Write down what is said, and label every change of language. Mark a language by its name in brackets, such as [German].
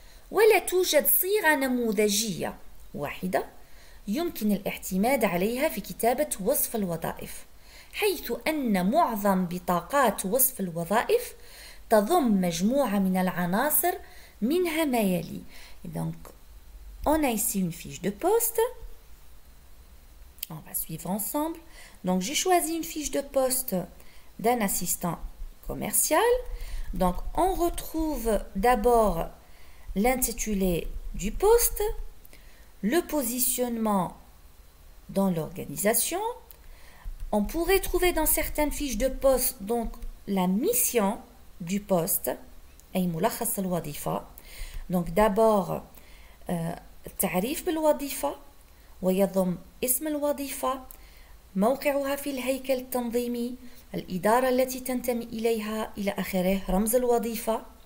[Arabic] ولا توجد صيغة نموذجية واحدة يمكن الاعتماد عليها في كتابة وصف الوظائف، حيث أن معظم بطاقات وصف الوظائف تضم مجموعة من العناصر منها ما يلي. [French] Donc, on a ici une fiche de poste. On va suivre ensemble. Donc, j'ai choisi une fiche de poste d'un assistant commercial. Donc, on retrouve d'abord l'intitulé du poste, le positionnement dans l'organisation. On pourrait trouver dans certaines fiches de poste donc la mission du poste, [Arabic] أي ملخص الوظيفة. [French] Donc d'abord [Arabic] التعريف بالوظيفة ويضم اسم الوظيفة، موقعها في الهيكل التنظيمي، الإدارة التي تنتمي إليها إلى آخره، رمز الوظيفة.